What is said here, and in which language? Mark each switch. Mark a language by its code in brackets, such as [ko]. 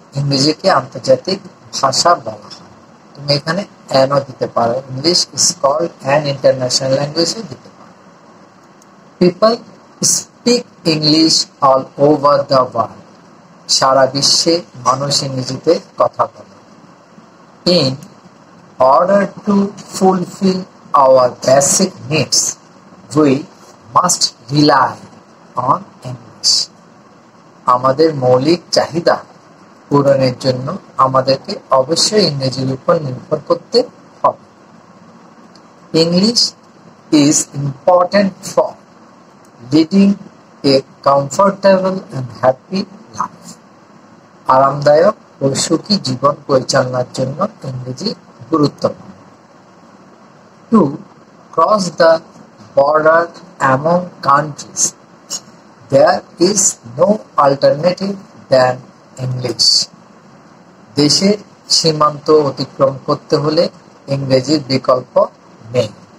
[bn] ইংরেজিকে আন্তর্জাতিক ভাষা বলা হয়। তুমি এখানে অ্যানও দিতে পারো, [en] English is called an international ল্যাঙ্গুয়েজও [bn] দিতে পারো। [en] People speak English all over the world. [bn] সারা বিশ্বে মানুষ ইংরেজিতে কথা বলে। [en] In order to fulfill our basic needs, we must rely on English. [bn] আমাদের মৌলিক চাহিদা পূরণের জন্য আমাদেরকে অবশ্যই ইংরেজির উপর নির্ভর করতে হবে। [en] English is important for leading a comfortable and happy life. [bn] আরামদায়ক ও সুখী জীবন পরিচালনার জন্য ইংরেজি গুরুত্বপূর্ণ। [en] To cross the border among countries, there is no alternative than English. [bn] দেশের সীমান্ত অতিক্রম করতে হলে ইংরেজির বিকল্প নেই।